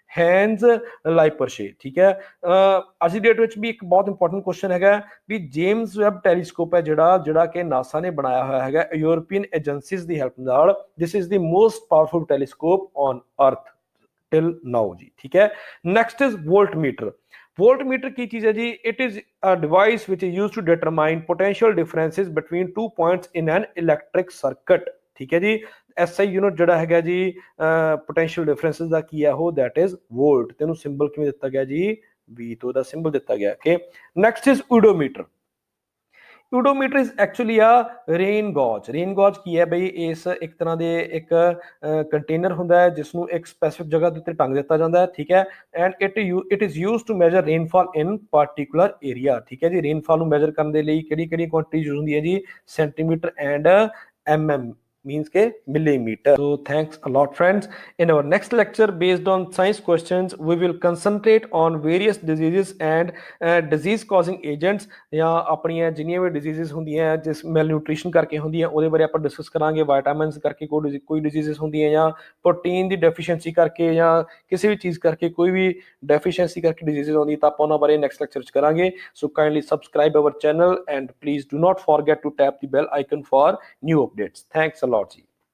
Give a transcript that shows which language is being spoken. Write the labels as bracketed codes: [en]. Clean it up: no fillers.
[pa] ਹੈਂਜ਼ ਲਾਈਪਰਸ਼ੇ, ਠੀਕ ਹੈ। ਅੱਜ ਦੀ ਡੇਟ ਵਿੱਚ ਵੀ ਇੱਕ ਬਹੁਤ ਇੰਪੋਰਟੈਂਟ ਕੁਐਸਚਨ ਹੈਗਾ ਵੀ ਜੇਮਸ ਵੈਬ ਟੈਲੀਸਕੋਪ ਹੈ ਜਿਹੜਾ ਕਿ ਨਾਸਾ ਨੇ ਬਣਾਇਆ ਹੋਇਆ ਹੈਗਾ ਯੂਰਪੀਅਨ ਏਜੰਸੀਜ਼ ਦੀ ਹੈਲਪ ਨਾਲ, [en] this is the most powerful telescope on earth till now [pa] ਜੀ, ਠੀਕ ਹੈ। [en] Next is voltmeter. [pa] ਵੋਲਟਮੀਟਰ ਕੀ ਚੀਜ਼ ਹੈ ਜੀ? [en] it is a device which is used to determine potential differences between 2 points in an electric circuit, [pa] ठीक है जी। SI यूनिट ਜਿਹੜਾ ਹੈਗਾ ਜੀ ਪੋਟੈਂਸ਼ੀਅਲ ਡਿਫਰੈਂਸਸ ਦਾ ਕੀ ਹੈ ਉਹ, [en] that is volt, [pa] ਤੇ ਇਹਨੂੰ ਸਿੰਬਲ ਕਿਵੇਂ ਦਿੱਤਾ ਗਿਆ ਜੀ, V ਤੋਂ ਦਾ ਸਿੰਬਲ ਦਿੱਤਾ ਗਿਆ। [en] Okay, next is odometer. Odometer is actually a rain gauge. [pa] ਰੇਨ ਗੌਜ ਕੀ ਹੈ ਬਈ, ਇਸ ਇੱਕ ਤਰ੍ਹਾਂ ਦੇ ਇੱਕ ਕੰਟੇਨਰ ਹੁੰਦਾ ਹੈ ਜਿਸ ਨੂੰ ਇੱਕ ਸਪੈਸੀਫਿਕ ਜਗ੍ਹਾ ਦੇ ਉੱਤੇ ਟੰਗ ਦਿੱਤਾ ਜਾਂਦਾ ਹੈ, ਠੀਕ ਹੈ, [en] And it is used to measure rainfall in particular area. [pa] ਠੀਕ ਹੈ ਜੀ, ਰੇਨਫਾਲ ਨੂੰ ਮੈਜਰ ਕਰਨ ਦੇ ਲਈ ਕਿਹੜੀ ਕਿਹੜੀ ਕੁਆਂਟੀਟੀ ਯੂਜ਼ ਹੁੰਦੀ ਹੈ ਜੀ, centimetre and mm, means ke millimeter. [en] So thanks a lot friends. In our next lecture based on science questions we will concentrate on various diseases and disease causing agents, [pa] ਜਾਂ ਆਪਣੀਆਂ ਜਿੰਨੀਆਂ ਵੀ diseases ਹੁੰਦੀਆਂ ਜਿਸ ਮੈਲਨਿਊਟ੍ਰੀਸ਼ਨ ਕਰਕੇ ਹੁੰਦੀਆਂ ਉਹਦੇ ਬਾਰੇ ਆਪਾਂ ਡਿਸਕਸ ਕਰਾਂਗੇ। ਵਿਟਾਮਿਨਸ ਕਰਕੇ ਕੋਈ ਡਿਜ਼ੀਜ਼ਸ ਹੁੰਦੀਆਂ, ਜਾਂ ਪ੍ਰੋਟੀਨ ਦੀ ਡੈਫੀਸ਼ੀਐਂਸੀ ਕਰਕੇ, ਜਾਂ ਕਿਸੇ ਵੀ ਚੀਜ਼ ਕਰਕੇ ਕੋਈ ਵੀ ਡੈਫੀਸ਼ੀਐਂਸੀ ਕਰਕੇ ਡਿਜ਼ੀਜ਼ਸ ਹੁੰਦੀ, ਤਾਂ ਆਪਾਂ ਉਹਨਾਂ ਬਾਰੇ ਨੈਕਸਟ ਲੈਕਚਰ 'ਚ ਕਰਾਂਗੇ। [en] So kindly subscribe our channel and please do not forget to tap the bell icon for new updates. Thanks a lot ji.